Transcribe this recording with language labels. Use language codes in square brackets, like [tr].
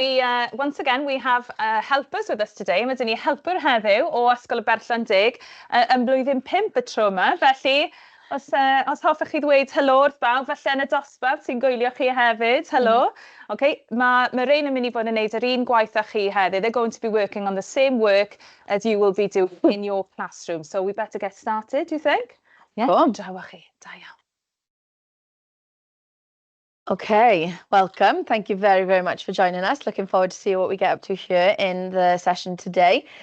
[en] Once again, we have helpers with us today. [cy] Mae dyn ni helper heddiw o Ysgol y Berllan-dig yn blwyddyn 5 y tro yma. Felly, os hoffech chi ddweud helo wrth bawb, felly yn y dosbarth sy'n gwylio chi hefyd. Helo. Okay. Mae rhain yn mynd I fod yn gwneud yr un gwaith â chi heddiw. [en] They're going to be working on the same work as you will be doing in your classroom. So we better get started, do you think? [cy] Yeah. Draw chi. Da iawn. [en] Okay, welcome. Thank you very, very much for joining us. Looking forward to see what we get up to here in the session today.